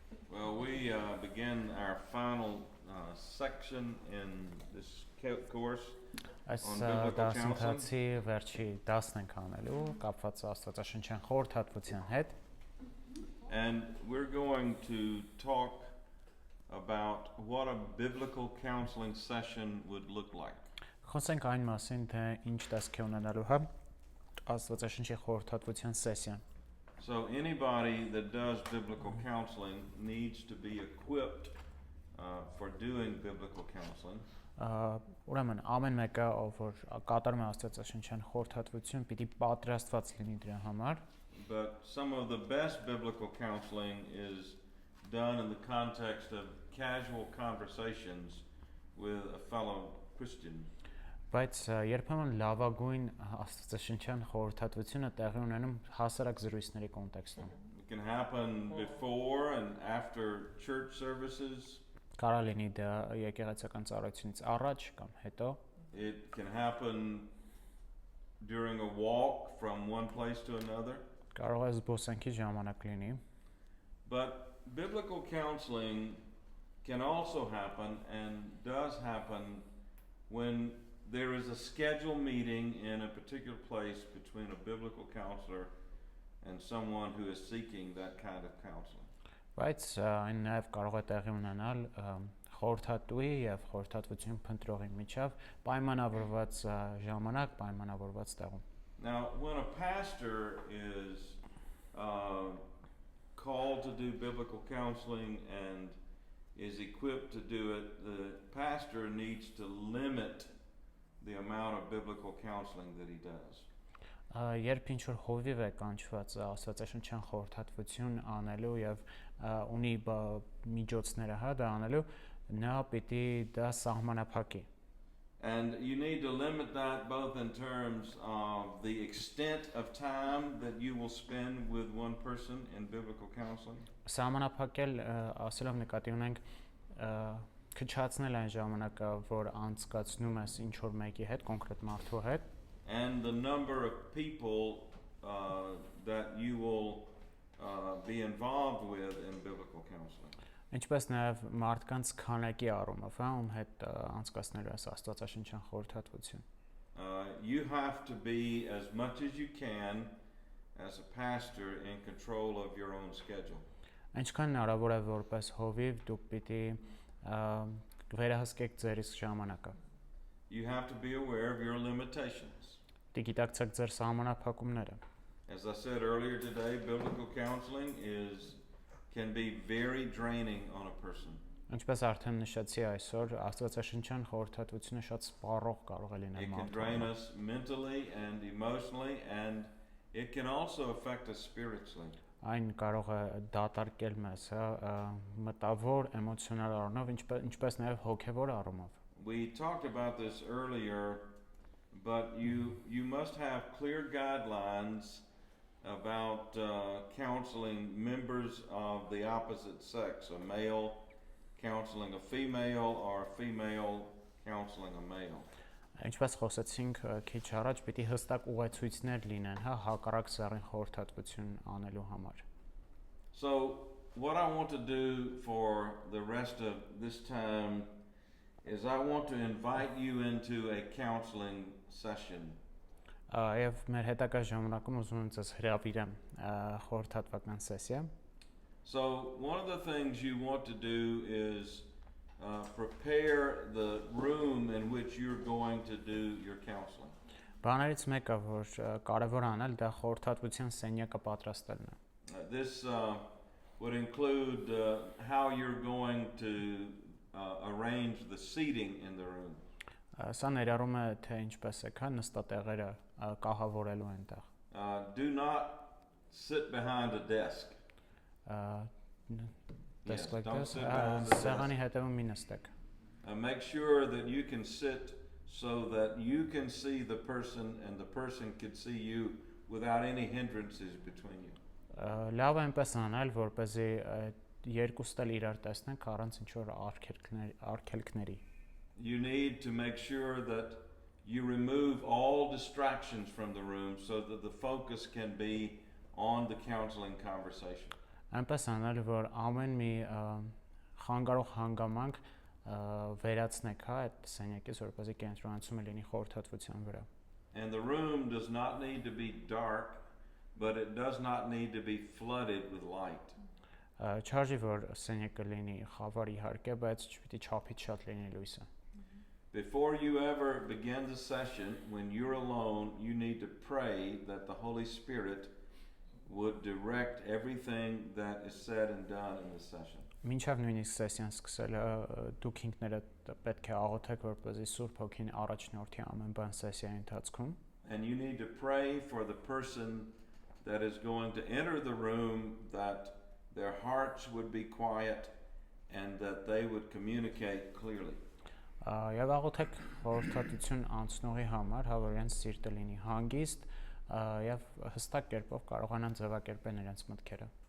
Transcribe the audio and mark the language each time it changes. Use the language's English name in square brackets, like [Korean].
[English] Well, we begin our final section in this course [Armenian] Այս [English] on biblical counseling. [Armenian] դասընթացի վերջի 10-ն ենք անելու կապված Աստվածաշնչյան խորհրդատվության հետ [English] And we're going to talk about what a biblical counseling session would look like. [Armenian] Խոսենք այն մասին, թե ինչ տեսք է ունենալու հա Աստվածաշնչի խորհրդատվության սեսիան [English] So anybody that does biblical counseling needs to be equipped for doing biblical counseling. [Armenian] Ուրեմն ամեն մեկը ով որ կատարում է Աստվածաշնչյան խորհրդատվություն պիտի պատրաստված լինի դրա համար [English] But some of the best biblical counseling is done in the context of casual conversations with a fellow Christian. [Armenian] Բայց երբեմն լավագույն Աստվածաշնչյան խորհրդատվությունը տեղի ունենում հասարակ զրույցների կոնտեքստում [English] It can happen before and after church services. [Armenian] Կարող լինի դա եկեղեցական ծառայությունից առաջ կամ հետո [English] It can happen during a walk from one place to another. [Armenian] Կարող է զբոսանքի ժամանակ լինի [English] But biblical counseling can also happen and does happen when there is a scheduled meeting in a particular place between a biblical counselor and someone who is seeking that kind of counseling. [Armenian] Բայց այն նաև կարող է տեղի ունենալ խորհրդատուի եւ խորհրդատվություն փնտրողի միջև պայմանավորված ժամանակ, պայմանավորված տեղում [English] Now, when a pastor is called to do biblical counseling and is equipped to do it, the pastor needs to limit the amount of biblical counseling that he does. [Armenian] Երբ ինչ որ հովիվ է կանչված Աստվածաշնչյան խորհրդատվություն անելու եւ ունի միջոցները հա դա անելու նա պիտի դա սահմանափակի [English] And you need to limit that both in terms of the extent of time that you will spend with one person in biblical counseling. [Armenian] Սահմանափակել ասելով նկատի ունենք քչացնել այն ժամանակը որ անցկացնում ես ինչ որ մեկի հետ կոնկրետ մարդու հետ [English] And the number of people that you will be involved with in biblical counseling. [Armenian] Ինչպես նաև մարդկանց քանակի առումով, հա, ում հետ անցկացնելու ես Աստվածաշնչյան խորհրդատվություն. [English] You have to be as much as you can as a pastor in control of your own schedule. [Armenian] Ինչքան հնարավոր է որպես հովիվ դուք պիտի վերահսկեք ձեր իսկ ժամանակը. [English] You have to be aware of your limitations. [Armenian] Դիգիտակցեք ձեր սահմանափակումները. [English] As I said earlier today, biblical counseling can be very draining on a person. [Armenian] Ինչպես արդեն նշեցի այսօր, Աստվածաշնչյան խորհրդատվությունը շատ սպառող կարող է լինել [English] It can [Armenian] մարդու [English] drain [Armenian] համար. [English] us mentally and emotionally, and it can also affect us spiritually. [Armenian] Այն կարող է դատարկել մեզ, հա, մտավոր, էմոցիոնալ առումով, ինչպես նաև հոգևոր առումով. [English] We talked about this earlier, but you must have clear guidelines about counseling members of the opposite sex, a male counseling a female or a female counseling a male. [Armenian] Ինչպես խոսեցինք քիչ առաջ, պիտի հստակ ուղեցույցներ լինեն, հա, հակառակ սեռին խորհրդատվություն անելու համար. [English] So what I want to do for the rest of this time is I want to invite you into a counseling session. [Armenian] Եվ մեր հետագա ժամանակում ուզում եմ ձեզ հրավիրեմ խորհրդատվական սեսիա. [English] So one of the things you want to do is prepare the room in which you're going to do your counseling. [Armenian] Բաներից մեկը, որ կարևոր անել, դա խորհրդատվության սենյակը պատրաստելն է. [English] This would include how you're going to arrange the seating in the room. [Armenian] Սա ներառում է թե ինչպես է քան նստատեղերը կահավորելու այնտեղ. [English] Do not sit behind a desk. Desk like don't this. sit behind the desk. [Armenian] Սեղանի հետևում մի նստեք. [English] Make sure that you can sit so that you can see the person and the person can see you without any hindrances between you. [Armenian] Լավ է այնպես անել, որպեսզի երկուսն էլ իրար տեսնենք առանց ինչ որ արգելքների. [English] You need to make sure that you remove all distractions from the room so that the focus can be on the counseling conversation. [Armenian] այնպես անել, որ ամեն մի խանգարող հանգամանք վերացնեք, հա, այդ սենյակից, որպեսզի կենտրոնացումը լինի խորհրդատվության վրա։ [English] And the room does not need to be dark, but it does not need to be flooded with light. [Armenian] Չարժի որ սենյակը լինի խավար իհարկե, բայց չպիտի չափից շատ լինի լույսը։ [English] Before you ever begin the session, when you're alone, you need to pray that the Holy Spirit would direct everything that is said and done in the session. [Armenian] Մինչև նույնիսկ սեսիան սկսելը դուք ինքներդ պետք է աղոթեք, որպեսզի Սուրբ Հոգին առաջնորդի ամեն բան սեսիայի ընթացքում։ [English] And you need to pray for the person that is going to enter the room, that their hearts would be quiet and that they would communicate clearly. [Armenian] Եվ աղոթեք խորհրդատվություն անցնողի համար, հա, որ իրենց սիրտը լինի հանգիստ եւ հստակ կերպով կարողանան ձևակերպել իրենց մտքերը։